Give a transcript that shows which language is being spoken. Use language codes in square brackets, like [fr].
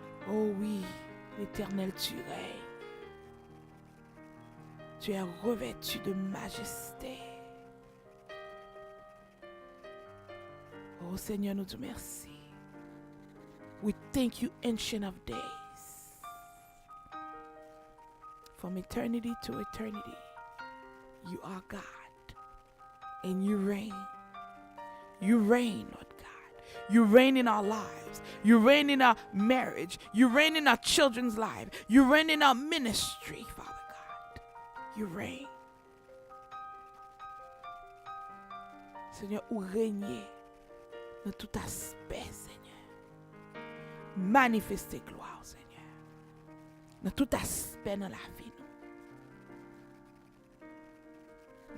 [fr] Oh oui, l'Éternel, tu règnes. Tu es revêtu de majesté. Oh Seigneur, nous te merci. [en] We thank you, Ancient of Days. From eternity to eternity, you are God. And you reign. You reign, Lord God. You reign in our lives. You reign in our marriage. You reign in our children's lives. You reign in our ministry, Father God. You reign. [fr] Seigneur, ou régner dans tout aspect, Seigneur. Manifester gloire, Seigneur. Dans tout aspect dans la vie, nous.